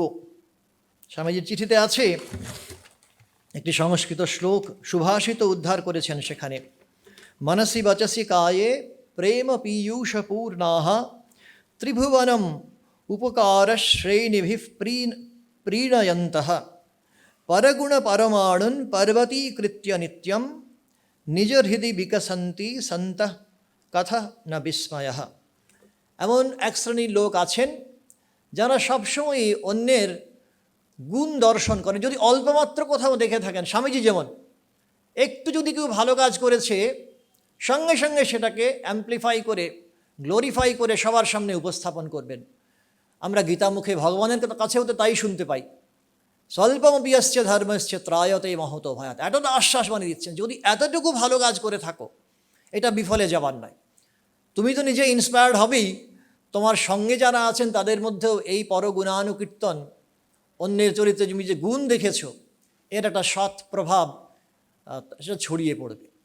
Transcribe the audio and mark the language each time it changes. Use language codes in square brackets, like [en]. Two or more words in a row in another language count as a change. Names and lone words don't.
[bn] স্বামীজির চিঠিতে আছে একটি সংস্কৃত শ্লোক, সুভাষিত উদ্ধার করেছেন সেখানে, [sa] মনসি বচসি কায়ে প্রেম পীয়ূষপূর্ণাঃ ত্রিভুবনম উপকার শ্রেণিভিঃ প্रीणयन्तः परगुण परमाणुन पर्वतीकृत्य नित्यम निज हृदय विकसन्ति सन्तः कथा न विस्मयः। [bn] এমন এক শ্রেণীর লোক আছেন যারা সবসময়ই অন্যের গুণ দর্শন করেন। যদি অল্পমাত্র কোথাও দেখে থাকেন, স্বামীজি যেমন একটু যদি কেউ ভালো কাজ করেছে, সঙ্গে সঙ্গে সেটাকে অ্যাম্প্লিফাই করে, গ্লোরিফাই করে সবার সামনে উপস্থাপন করবেন। আমরা গীতামুখে ভগবানের কাছেও তো তাই শুনতে পাই, [sa] স্বল্পমপিয়শ্চ ধর্মশ্চ ত্রায়তে মহতো ভয়াৎ। [bn] এতটা আশ্বাস বানিয়ে দিচ্ছেন, যদি এতটুকু ভালো কাজ করে থাকো, এটা বিফলে যাবার নয়। তুমি তো নিজে ইন্সপায়ার্ড হবেই, তোমার সঙ্গে যারা আছেন তাদের মধ্যেও এই পরগুণানুকীর্তন, অন্যের চরিত্রে তুমি যে গুণ দেখেছ, এর একটা সৎ প্রভাব সেটা ছড়িয়ে পড়বে।